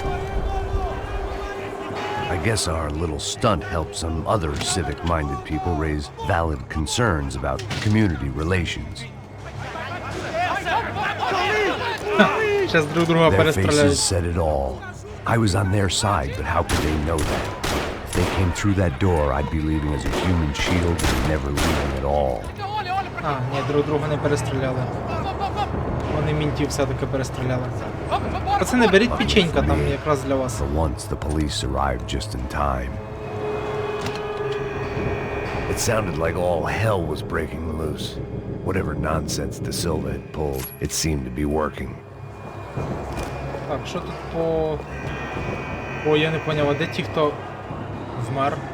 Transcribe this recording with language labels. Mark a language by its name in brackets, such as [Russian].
[English] I guess our little stunt helped some other civic-minded people raise valid concerns about community relations. [Ukrainian] Зараз друг друга [English] Their [Ukrainian] перестріляють. [English] faces said it all. I was on their side, but how could they know that? If they came through that door, I'd be leaving as a human shield and never leaving at all. [Ukrainian] А, ні, друг друга не перестріляли. Вони мінтів все-таки перестріляли. Пацани, беріть печенька, там якраз для вас. [English] For once, the police arrived just in time. It sounded like all hell was breaking loose. Whatever nonsense De Silva had pulled, it seemed to be working. [Ukrainian] Так, що тут по... О, я не поняв, а де ті, хто вмер?